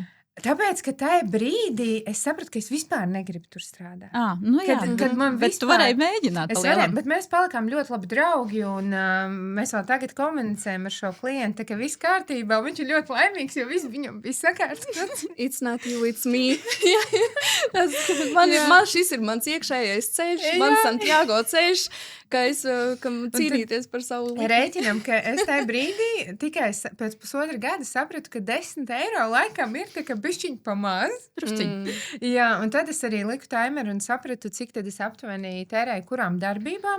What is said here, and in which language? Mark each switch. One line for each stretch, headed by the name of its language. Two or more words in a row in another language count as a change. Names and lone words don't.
Latvian: Tāpēc, ka tajā brīdī es sapratu, ka es vispār negribu tur strādāt. Nu jā, Kad man bet tu varēji mēģināt. Es varēju, bet mēs palikām ļoti labi draugi, un mēs vēl tagad komunicējam ar šo klientu, ka viss kārtībā, un viņš ir ļoti laimīgs, jo viss viņam bija sakārtots.
English: It's not you, it's me.
Latvian: Man šis ir mans iekšējais ceļš, mans Santiago ceļš, ka es cīnīties par savu lietu. Rēķinam, ka es tajā brīdī tikai pēc pusotra gada sapratu, ka 10 eiro laikam ir tā, ka bišķiņ pamaz. Jā, un tad es arī liku timeru un sapratu, cik tad es aptuveni tērēju kurām darbībām.